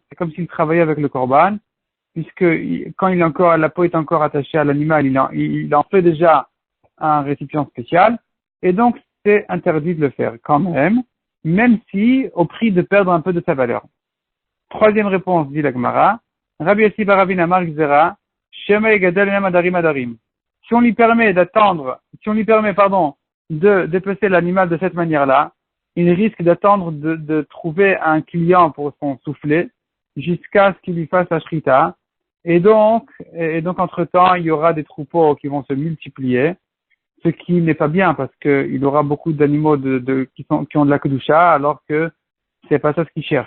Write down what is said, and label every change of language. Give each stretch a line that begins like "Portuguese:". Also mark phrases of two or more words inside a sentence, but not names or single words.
French: C'est comme s'il travaillait avec le corban, puisque quand la peau est encore attachée à l'animal, il en fait déjà un récipient spécial. Et donc, c'est interdit de le faire quand même si au prix de perdre un peu de sa valeur. Troisième réponse, dit la Gemara.
Hebrew: רבי יוסי בר רבינא אמר גזירה שמא יגדל מהם עדרים עדרים.
French: Si on lui permet de dépecer l'animal de cette manière-là, il risque d'attendre de trouver un client pour son soufflet jusqu'à ce qu'il lui fasse la shrita. Et donc, entre-temps, il y aura des troupeaux qui vont se multiplier, ce qui n'est pas bien parce qu'il aura beaucoup d'animaux qui ont de la kedusha, alors que c'est pas ça ce qu'il cherche.